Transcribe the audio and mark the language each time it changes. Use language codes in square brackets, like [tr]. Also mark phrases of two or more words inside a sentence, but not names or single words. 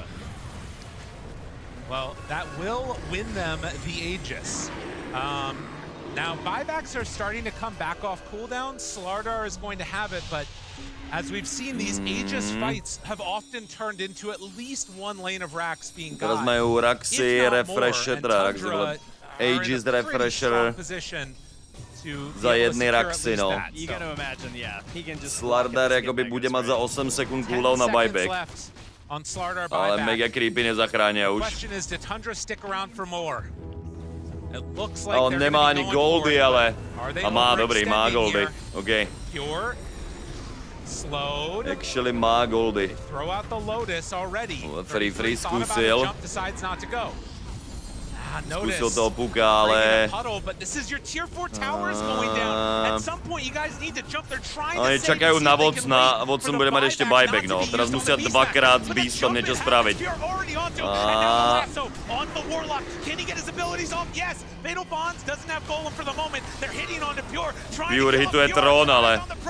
[en] Well, that will win them the Aegis. Now, buybacks are starting to come back off cooldown. Slardar is going to have it, but as we've seen, these Aegis fights have often turned into at least one lane of racks being got. [sk] Teraz majú Raxy, Refresher, Aegis, Refresher za jedny Raxy, no. Slardar jakoby bude mať za 8 sekund cooldown na buyback. Ale mega creepy nezachránia už. A on nemá ani goldy, ale... A má, dobrý, má goldy. OK. Actually má goldy. [cs] Free zkusil. Zkusil toho puka, ale... [sk] Oni čakajú na Watsona a Watson bude mať ešte buyback, no. Teraz musia dvakrát s Beastom niečo spraviť. Pure hituje trón, ale...